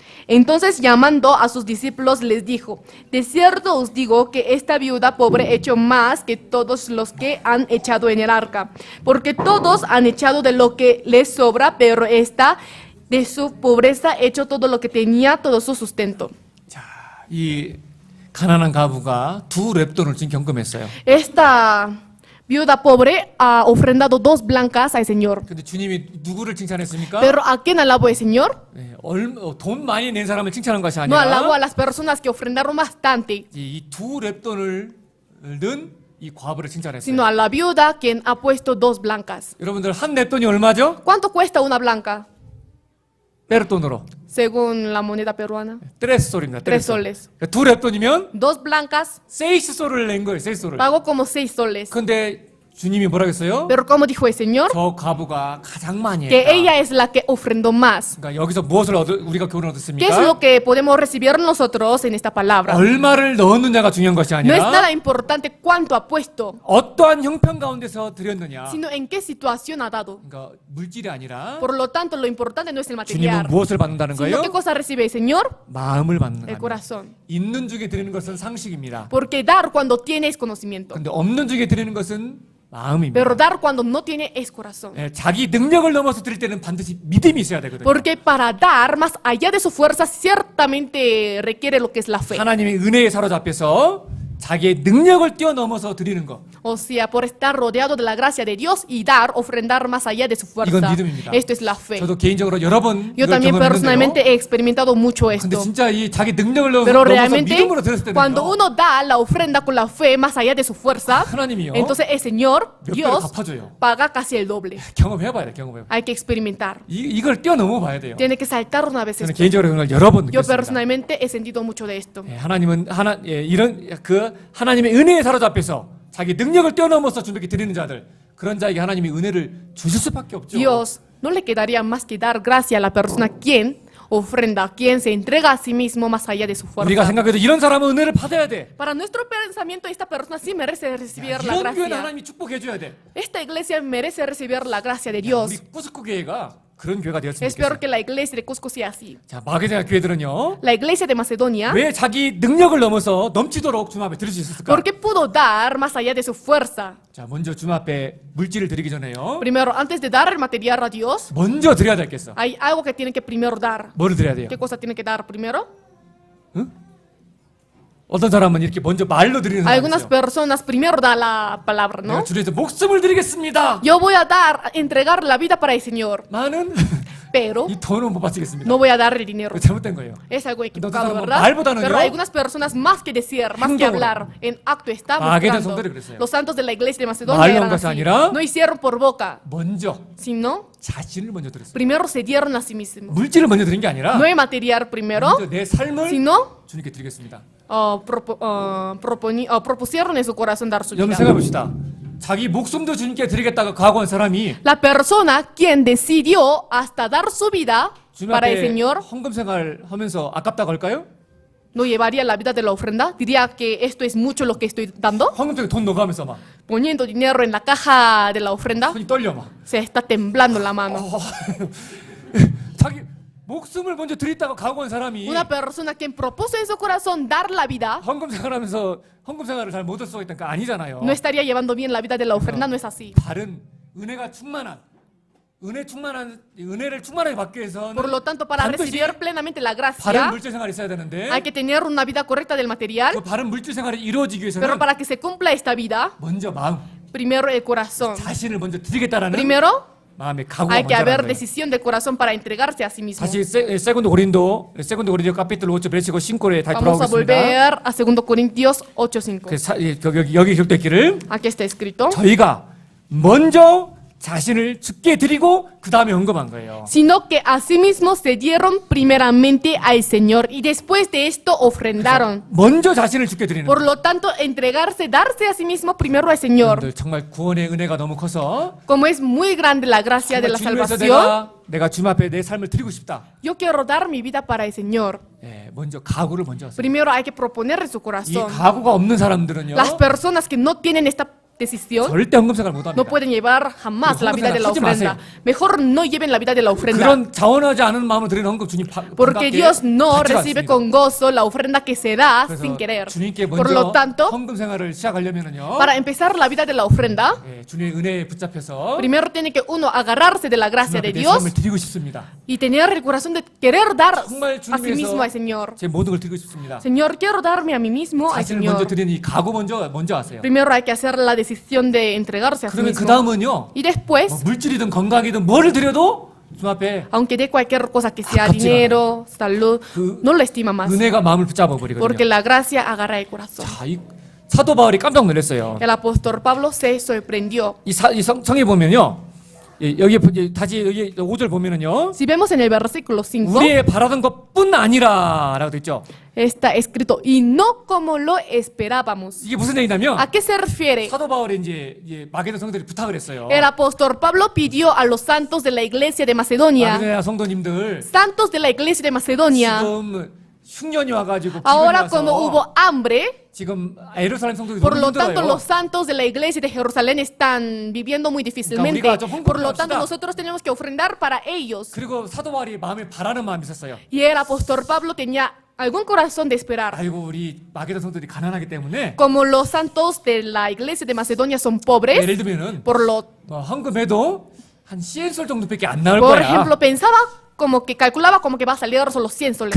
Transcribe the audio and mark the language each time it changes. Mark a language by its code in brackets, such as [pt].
[es] Entonces, llamando a sus discípulos, les dijo: de cierto os digo que esta viuda pobre echó más que todos los que han echado en el arca, porque todos han echado de lo que les sobra, pero esta de su pobreza echó todo lo que tenía, todo su sustento. [ko] 이 가난한 가부가 2 렙돈을 지금 경금했어요. [es] Esta viuda pobre ha ofrendado 2 blancas al Señor. [ko] 근데 주님이 누구를 칭찬했습니까? [es] Pero ¿a quién alabó el Señor? [ko] 돈 많이 낸 사람을 칭찬한 것이 [es] No alabó a [ko] 아니라 [es] las personas que ofrendaron bastante, [ko] 이 2 렙돈을 넣은 이 과부를 칭찬했어요. [es] sino a la viuda quien ha puesto 2 blancas. [ko] 여러분들 한 렙돈이 얼마죠? [es] ¿Cuánto cuesta una blanca? [ko] 페르돈으로 [es] Según la moneda peruana. [ko] 3솔입니다. [es] 3 soles. [ko] 2 렙돈이면 [es] 2 blancas [ko] 6솔을 낸 거예요. 6솔을. [es] pagó como 6 soles. [ko] 근데 주님이 뭐라 했어요? [es] Pero como dijo el Señor, [ko] 저 과부가 가장 많이 [es] que [ko] 했다. [es] ella es la que ofrendó más. [ko] 그러니까 여기서 무엇을 우리가 교훈을 [es] ¿Qué es [ko] 얻었습니까? [es] lo que podemos recibir nosotros en esta palabra? [ko] 얼마를 넣었느냐가 중요한 것이 [es] No es [ko] 아니라 [es] nada importante cuánto ha puesto, [ko] 어떠한 형편 가운데서 드렸느냐. [es] sino en qué situación ha dado. [ko] 그러니까 물질이 아니라 [es] Por lo tanto, lo importante no es el [ko] 주님은 [es] material, [ko] 무엇을 받는다는 [es] sino [ko] 거예요? [es] qué cosa recibe el Señor, [ko] 마음을 받는 [es] el [ko] 거예요. [es] corazón. [ko] 있는 중에 드리는 것은 상식입니다. [es] Porque dar cuando tiene es conocimiento, [ko] 근데 없는 중에 드리는 것은 마음입니다. [es] pero dar cuando no tiene es corazón. [ko] 예, 자기 능력을 넘어서 드릴 때는 반드시 믿음이 있어야 되거든요. [es] Porque para dar más allá de su fuerza, ciertamente requiere lo que es la fe. [ko] 하나님의 은혜에 사로잡혀서 자기의 능력을 뛰어넘어서 드리는 거. [es] O sea, por estar rodeado de la gracia de Dios y dar, ofrendar más allá de su fuerza. [ko] 이건 믿음입니다. [es] Esto es la fe. [ko] 저도 개인적으로 여러 번 [es] Yo [ko] 이걸 [es] también [ko] 경험했는데요. [es] personalmente he experimentado mucho [ko] 근데 [es] esto. [ko] 진짜 이 자기 능력을 넘어서 [es] Pero realmente, [ko] 믿음으로 드렸을 [es] cuando [ko] 때는요. [es] uno da la ofrenda con la fe más allá de su fuerza, [ko] 하나님이요. [es] entonces el Señor, [ko] 몇 배로 [es] Dios, [ko] 갚아줘요. [es] paga casi el doble. [ko] 경험해봐야 돼. 경험해봐. [es] Hay que experimentar. [ko] 이걸 뛰어넘어 봐야 돼요. [es] Tiene que saltar una vez [ko] 저는 [es] esto. [ko] 개인적으로 그걸 여러 번 [es] Yo [ko] 느꼈습니다. [es] personalmente he sentido mucho de esto. [ko] 예, 하나님은 이런 그 하나님의 은혜에 사로잡혀서 자기 능력을 뛰어넘어서 주님께 드리는 자들, 그런 자에게 하나님이 은혜를 주실 수밖에 없죠. [es] Dios no le quedaría más que dar gracia a la persona quien ofrenda, quien se entrega a sí mismo más allá de su [ko] 우리가 [es] fuerza. [ko] 생각해도 이런 사람은 은혜를 받아야 돼. [es] Para nuestro pensamiento, esta persona sí merece recibir la [ko] 이런 교회는 [es] gracia. [ko] 하나님이 축복해 줘야 돼. [es] Esta iglesia merece recibir la gracia de Dios. [ko] 우리 꾸스쿠 교회가 그런 교회가 되었으면 [es] Espero [ko] 좋겠어요. [es] que la iglesia de Cusco sea así. [ko] 자, 마게도냐 교회들은요. [es] La iglesia de Macedonia, [ko] 왜 자기 능력을 넘어서 넘치도록 주님 앞에 드릴 수 있었을까? [es] ¿por qué pudo dar más allá de su fuerza? [ko] 자, 먼저 주님 앞에 물질을 드리기 전에요. [es] Primero, antes de dar el material a Dios, [ko] 먼저 드려야 될겠어. [es] hay algo que tienen que primero dar. [ko] 뭐를 드려야 돼요? [es] ¿Qué cosa tiene que dar primero? [ko] 어떤 사람은 이렇게 먼저 말로 드리는 사람이 [es] Algunas [ko] 있어요. [es] personas primero dan la palabra, [ko] 내가 [es] ¿no? [ko] 주를 위해서 목숨을 드리겠습니다. [es] Yo voy a dar, entregar la vida para el Señor, [ko] 나는 [es] pero [ko] 이 돈은 못 바치겠습니다. [es] no voy a dar el dinero. [ko] 그거 잘못된 거예요. [es] Es algo equivocado, Entonces, ¿verdad? [ko] 말보다는요? [es] Pero algunas personas más que decir, más que [ko] 행동으로. [es] hablar, en acto está [ko] 마게도냐 성도들이 그랬어요. [es] Los santos de la iglesia de Macedonia [ko] 말로 [es] eran [ko] 한 것이 [es] así. [ko] 아니라 [es] No hicieron por boca, [ko] 먼저 [es] sino [ko] 자신을 먼저 드렸어요. [es] primero se dieron a sí mismos. [ko] 물질을 먼저 드린 게 아니라 [es] No el material primero, [ko] 먼저 내 삶을 [es] sino [ko] 주님께 드리겠습니다. [es] propusieron en su corazón dar su [ko] 여러분 [es] vida. [ko] 생각해 봅시다. 자기 목숨도 주님께 드리겠다고 각오한 사람이 [es] La persona quien decidió hasta dar su vida [ko] 주님 [es] para el [ko] 앞에 [es] Señor, [ko] 헌금 생활 하면서 아깝다고 할까요? [es] ¿no llevaría la vida de la ofrenda? ¿Diría que esto es mucho lo que estoy dando? [ko] 헌금통에 돈 넣어가면서 막 [es] Poniendo dinero en la caja de la ofrenda, [ko] 손이 떨려 막. [es] se está temblando la mano. [ko] 자기 목숨을 먼저 드리겠다고 각오한 사람이 [es] Una persona quien propuso en su corazón dar la vida, [ko] 헌금 생활하면서 헌금 생활을 잘 못할 수가 있다니까 아니잖아요. [es] no estaría llevando bien la vida de la ofrenda, no es así. [ko] 다른 은혜가 충만한 은혜를 충만하게 받기 위해서는 [es] Por lo tanto, para [ko] 반드시 [es] recibir plenamente la [ko] 바른 [es] gracia, [ko] 물질 생활이 있어야 되는데 [es] hay que tener una vida correcta del material, [ko] 그 바른 물질 생활이 이루어지기 [es] pero [ko] 위해서는 [es] para que se cumpla esta vida, [ko] 먼저 마음, [es] primero el corazón. [ko] 자신을 먼저 드리겠다라는 [es] Primero, [ko] 마음의 각오가 [es] hay que [ko] 먼저 [es] haber [ko] 하는 거예요. [es] decisión del corazón para entregarse a sí mismo. [ko] 다시 세군도 고린도 카피틀 5절 베르시고 5에 다시 [es] Vamos a [ko] 돌아오겠습니다. [es] volver a 2 Corintios 8:5. [ko] 여기 기록됐기를 [es] Aquí está escrito. [ko] 저희가 먼저 자신을 주께 드리고 그 다음에 헌금한 거예요. [es] Sino que asimismo se dieron primeramente al Señor y después de esto ofrendaron. [ko] 먼저 자신을 주께 드리는 [es] Por lo tanto, entregarse, darse a sí mismo primero al Señor. [ko] 여러분들 정말 구원의 은혜가 너무 커서 [es] Como es muy grande la gracia de la [ko] 주님 위해서 [es] salvación, [ko] 내가 주님 앞에 내 삶을 드리고 싶다. [es] yo quiero dar mi vida para el Señor. [ko] 예, 먼저 각오를 먼저 하세요. [es] Primero hay que proponer en su [ko] 이 [es] corazón. [ko] 각오가 없는 사람들은요 [es] Las personas que no tienen esta decisión [ko] 절대 헌금 생활 못 합니다. [es] no pueden llevar jamás la vida de la [ko] 하지 [es] ofrenda. [ko] 마세요. [es] Mejor no lleven la vida de la ofrenda. [ko] 그런 자원하지 않은 마음으로 드리는 헌금 주님 [es] Porque Dios no recibe con gozo la ofrenda que se da sin querer. [ko] 주님께 [es] Por [ko] 먼저 [es] lo tanto, [ko] 헌금 생활을 시작하려면은요. [es] para empezar la vida de la ofrenda, [ko] 예, 주님의 은혜에 붙잡혀서 [es] primero tiene que uno agarrarse de la gracia [ko] 주님 앞에 [es] de [ko] 내 [es] Dios [ko] 삶을 드리고 싶습니다. [es] y tener el corazón de querer dar [ko] 정말 [es] a sí [ko] 주님 [es] mismo al Señor. [ko] 제 모든 걸 드리고 싶습니다. [es] Señor, quiero darme a mí mismo al [ko] 자신을 먼저 [es] Señor. [ko] 드리는 이 각오 먼저 하세요. [es] Primero hay que hacer la decisión de entregarse a sí [ko] 그러면 그 [es] mismo. [ko] 다음은요. [es] Y después, [ko] 뭐 물질이든 건강이든 뭐를 드려도 주님 앞에 [es] aunque dé cualquier cosa que sea [ko] 아깝지가 [es] dinero, salud, [ko] 그 [es] no lo estima más. [ko] 은혜가 마음을 붙잡아 버리거든요. [es] Porque la gracia agarra el corazón. [ko] 자, 이 사도 바울이 깜짝 놀랐어요. [es] El apóstol Pablo se sorprendió. [ko] 이 성에 보면요. 여기 다시 여기 5절 보면은요. [es] Si vemos en el versículo 5, [ko] 우리의 바라던 것뿐 아니라라고 돼 있죠. [es] está escrito, y no como lo esperábamos. [ko] 이게 무슨 얘기냐면 [es] ¿A qué se refiere? [ko] 사도 바울이 이제 마게도냐 성도들이 부탁을 했어요. [es] El apóstol Pablo pidió a los santos de la iglesia de Macedonia, [ko] 마게도냐 성도님들 [es] santos de la iglesia de Macedonia, [ko] 지금 흉년이 와가지고 기근이 [es] ahora cuando [ko] 와서 [es] hubo hambre, [ko] 지금 예루살렘 성도들이 [es] por [ko] 너무 [es] lo tanto [ko] 힘들어요. [es] los santos de la iglesia de Jerusalén están viviendo muy difícilmente. [ko] 우리가 좀 [es] Por lo tanto nosotros tenemos que ofrendar para ellos. [ko] 그리고 사도 바울이 마음에 바라는 마음이 있었어요. [es] Y el apóstol Pablo tenía algún corazón de esperar. [ko] 아이고 우리 마게도냐 성도들이 가난하기 때문에 [es] Como los santos de la iglesia de Macedonia son pobres, [ko] 예를 들면은 [es] por lo [ko] 헌금해도 한 10솔 정도밖에 안 나올 [es] por [ko] 거야. [es] ejemplo, pensaba como que calculaba como que va a salir solo 100 soles.